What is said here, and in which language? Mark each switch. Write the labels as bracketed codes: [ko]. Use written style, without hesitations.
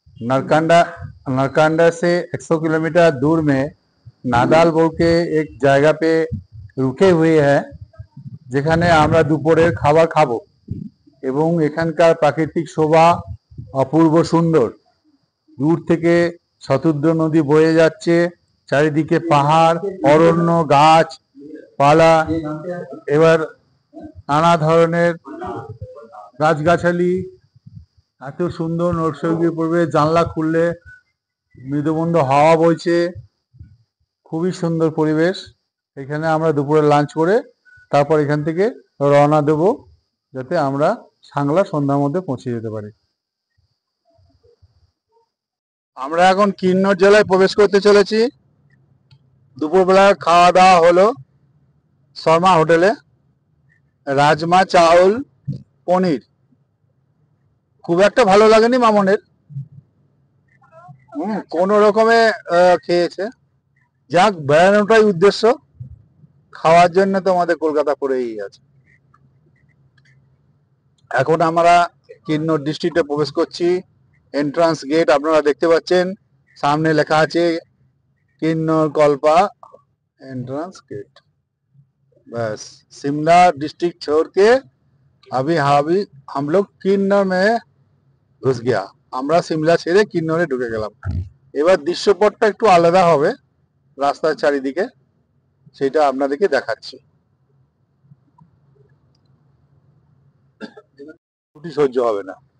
[hi] नरकंडा नरकंडा से 100 किलोमीटर दूर में नादाल बोल के एक जगह पे रुके हुए हैं [bn] যেখানে আমরা দুপুরের খাবার খাবো এবং এখানকার প্রাকৃতিক শোভা অপূর্ব সুন্দর। দূর থেকে শতুদ্র নদী বয়ে যাচ্ছে, চারিদিকে পাহাড়, অরণ্য, গাছ পালা, এবার নানা ধরনের গাছগাছালি, এত সুন্দর নৈসর্গিক পরিবেশ। জানলা খুললে মৃদুমন্দ হাওয়া বইছে, খুবই সুন্দর পরিবেশ। এখানে আমরা দুপুরে লাঞ্চ করে তারপর এখান থেকে রওনা দেব, যাতে আমরা সাংলা সন্ধ্যার মধ্যে পৌঁছে যেতে পারি। আমরা এখন কিন্নর জেলায় প্রবেশ করতে চলেছি। দুপুরবেলা খাওয়া দাওয়া হলো শর্মা হোটেলে, রাজমা চাউল পনির। খুব একটা ভালো লাগেনি মামনের, কোনো রকমে খেয়েছে। যাক, বেড়ানোটাই উদ্দেশ্য, খাওয়ার জন্য তো আমাদের কলকাতা পড়েই আছে। এখন আমরা কিন্নর ডিস্ট্রিক্টে প্রবেশ করছি। এন্ট্রান্স গেট আপনারা দেখতে পাচ্ছেন, [hi] सामने लिखा है किन्नौर कल्पा एंट्रेंस गेट। बस शिमला डिस्ट्रिक्ट छोड़ के अभी हम लोग किन्नौर में घुस गया। [bn] আমরা সিমলা ছেড়ে কিন্নরে ঢুকে গেলাম। এবার দৃশ্যপটটা একটু আলাদা হবে রাস্তার চারিদিকে, সেটা আপনাদেরকে দেখাচ্ছি। ছুটি সহ্য হবে না।